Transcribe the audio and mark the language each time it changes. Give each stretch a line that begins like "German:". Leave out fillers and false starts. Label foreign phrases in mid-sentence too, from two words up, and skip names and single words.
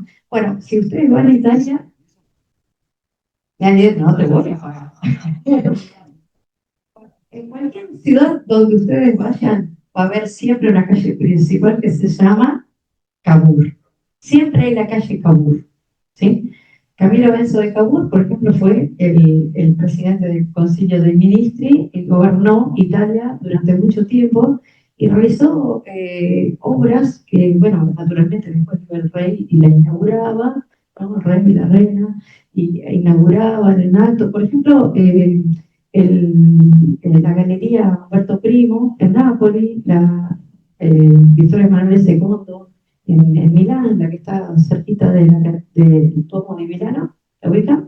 Spanish: Bueno, si ustedes van a Italia, no te voy a pagar. En cualquier ciudad donde ustedes vayan, va a haber siempre una calle principal que se llama Cavour. Siempre hay la calle Cavour, ¿sí? Camilo Benso de Cavour, por ejemplo, fue el presidente del
Italian: Consiglio dei Ministri
Spanish: y gobernó Italia durante mucho tiempo y realizó obras que, bueno, naturalmente después iba el rey y la inauguraba, ¿no? El rey y la reina, y inauguraban en acto. Por ejemplo, la Galería Umberto Primo en Nápoles, Vittorio Emanuele II en Milán, la que está cerquita del Duomo de Milano, ¿la ubican?